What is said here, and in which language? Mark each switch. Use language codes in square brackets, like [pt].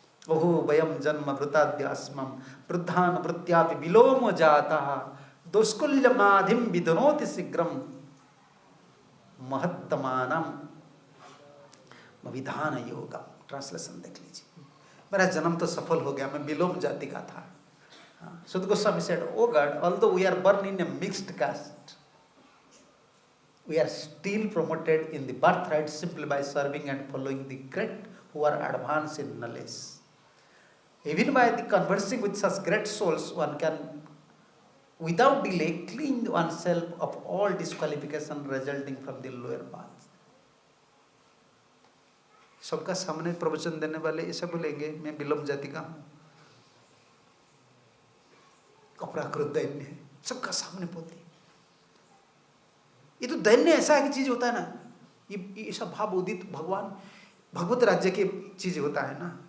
[sa] ओहो वयम जन्म भृताद्यास्मम वृद्धान वृत्यापि विलोम जाता दोष्कुल्यमाधिम विदनोति शीघ्रम महत्तमानम विधान योगम। [hi] ट्रांसलेशन देख लीजिए। मेरा जन्म तो सफल हो गया, मैं विलोम जाति का था। [en] Suta Goswami said, "Oh God, although we are born in a mixed caste, we are still promoted in the birthright simply by serving and following the great who are advanced in knowledge. Even by the conversing with such great souls, one can, without delay, clean oneself of all disqualification resulting from the lower paths." [hi] सबका सामने प्रवचन देने वाले ऐसा बोलेंगे, मैं विलोम जाति का हूँ, अपराकृत दैन्य है, सबका सामने बोलते। ये तो दैन्य ऐसा एक चीज होता है ना, ये ऐसा भाव उदित भगवान भगवत राज्य की चीज होता है ना।